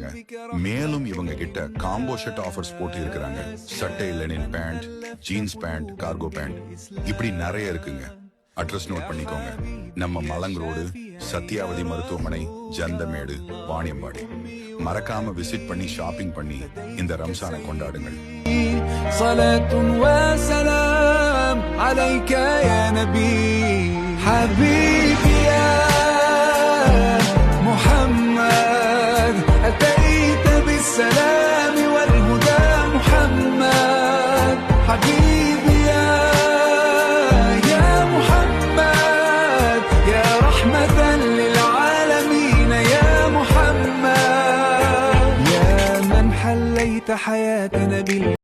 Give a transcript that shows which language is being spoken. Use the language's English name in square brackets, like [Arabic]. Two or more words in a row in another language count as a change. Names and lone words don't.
[Tamil] மேலும் இவங்க கிட்ட [English] combo shirt offers [Tamil] போட்டு இருக்கிறாங்க. சட்டை, [English] linen pant, jeans pant, cargo pant, [Tamil] இப்படி நிறைய இருக்குங்க. [English] address note [Tamil] பண்ணிக்கோங்க. நம்ம மலங் ரோடு, சத்யாவதி மருத்துவமனை, ஜந்தமேடு, வாணியம்பாடி. மறக்காம விசிட் பண்ணி ஷாப்பிங் பண்ணி இந்த ரம்சானை கொண்டாடுங்கள். [Arabic] صلاة وسلام عليك يا نبي حبيبي يا محمد أتيت بالسلام والهدى محمد حبيبي يا محمد يا رحمة للعالمين يا محمد يا من حليت حياتنا